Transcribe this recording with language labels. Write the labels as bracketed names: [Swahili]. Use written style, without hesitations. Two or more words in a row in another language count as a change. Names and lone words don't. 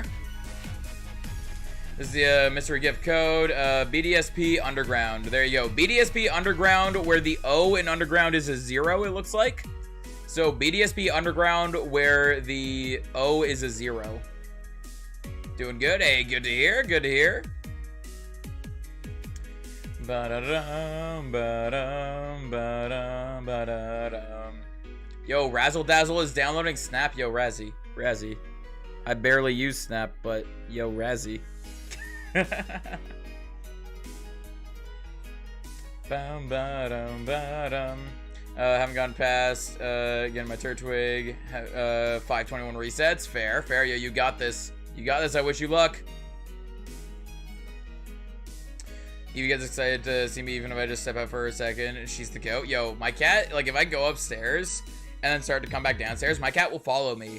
[English] This is the mystery gift code. BDSP Underground. There you go. BDSP Underground, where the O in Underground is a 0. It looks like. So BDSP Underground, where the O is a 0. Doing good. Hey, good to hear. Good to hear. Ba-da-dum, ba-dum, ba-dum, ba-da-dum. Yo, Razzle Dazzle is downloading Snap. Yo, Razzie. I barely use Snap, but yo, Razzie. Bum, ba-dum, ba-dum. Haven't gone past, again, my Turtwig, 521 resets. Fair, fair. Yo, you got this. You got this. I wish you luck. Evie gets excited to see me even if I just step out for a second. She's the goat. Yo, my cat, like, if I go upstairs and then start to come back downstairs, my cat will follow me.